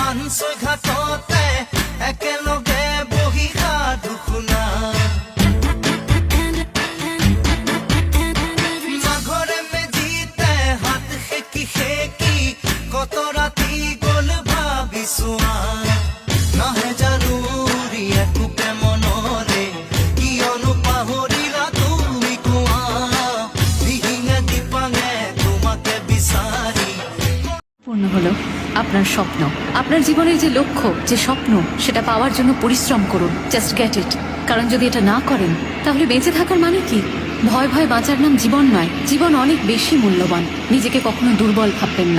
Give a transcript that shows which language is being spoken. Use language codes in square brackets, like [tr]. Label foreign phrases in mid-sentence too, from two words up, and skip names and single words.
[as] ঘাটতে একেলগে বহি সাধু শুনা মাঘৰে মেজিতে হাত সেকি সেকি কত ৰাতি গ'ল ভাবিছোৱা নাহে জানুৰি একোকে মনৰে কিয়নো পাহৰিলা তুমি কোৱা দিহিঙে দিপাঙে তোমাকে বিচাৰি [bn] পূর্ণ হলো আপনার স্বপ্ন, আপনার জীবনের যে লক্ষ্য, যে স্বপ্ন, সেটা পাওয়ার জন্য পরিশ্রম করুন। [en] Just get it. [bn] কারণ যদি এটা না করেন তাহলে বেঁচে থাকার মানে কি? ভয় ভয় বাঁচার নাম জীবন নয়। জীবন অনেক বেশি মূল্যবান। নিজেকে কখনো দুর্বল ভাববেন না।